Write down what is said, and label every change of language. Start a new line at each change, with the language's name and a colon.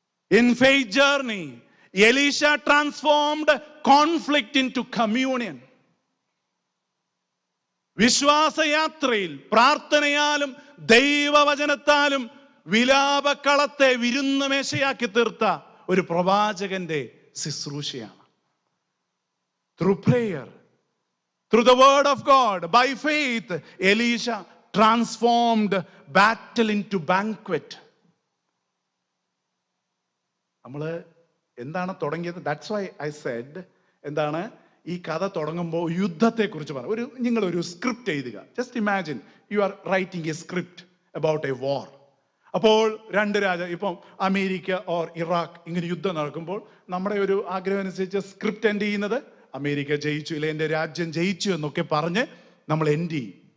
English: In faith journey Elisha transformed conflict into communion.
Malayalam: വിശ്വാസയാത്രയിൽ പ്രാർത്ഥനയാലും ദൈവവചനത്താലും വിലാപക്കളത്തെ വിരുന്നുമേശയാക്കി തീർത്ത ഒരു പ്രവാചകന്റെ ശുശ്രൂഷയാണ്.
English: Through prayer, through the word of God, by faith, Elisha transformed battle into banquet.
Malayalam: നമ്മള് എന്താണ് തുടങ്ങിയത്?
English: That's why I said,
Malayalam: എന്താണ് ഈ കഥ തുടങ്ങുമ്പോൾ യുദ്ധത്തെ കുറിച്ച് പറ. നിങ്ങളൊരു സ്ക്രിപ്റ്റ് എഴുതുക.
English: Just imagine you are writing a script about a war.
Malayalam: അപ്പോൾ 2 ഇപ്പം അമേരിക്ക ഓർ ഇറാഖ് ഇങ്ങനെ യുദ്ധം നടക്കുമ്പോൾ നമ്മുടെ ഒരു ആഗ്രഹം അനുസരിച്ച് സ്ക്രിപ്റ്റ് എൻഡ് ചെയ്യുന്നത് അമേരിക്ക ജയിച്ചു, ഇല്ല എന്റെ രാജ്യം ജയിച്ചു എന്നൊക്കെ പറഞ്ഞ് നമ്മൾ എൻഡ് ചെയ്യും.